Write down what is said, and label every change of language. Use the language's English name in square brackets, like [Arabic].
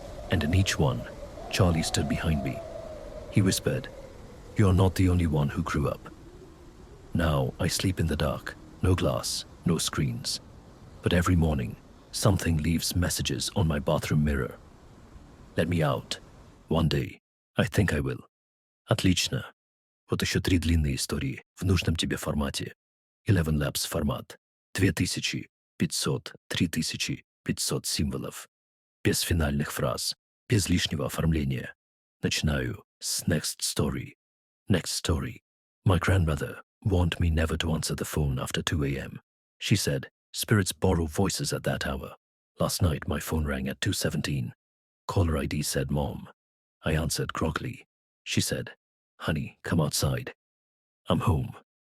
[English] And in each one, Charlie stood behind me. He whispered, "You're not the only one who grew up." Now I sleep in the dark, no glass, no screens. But every morning, something leaves messages on my bathroom mirror. Let me out. One day. I think I will. [Russian] Отлично. Вот еще 3 длинные истории в нужном тебе формате. 11 Labs формат. 3500 символов. Без финальных фраз, без лишнего оформления. Начинаю с [English] next story. Next story. My grandmother warned me never to answer the phone after 2 a.m. She said, spirits borrow voices at that hour. Last night my phone rang at 2:17. Caller ID said Mom. I answered groggily. She said, "Honey, come outside." I'm home.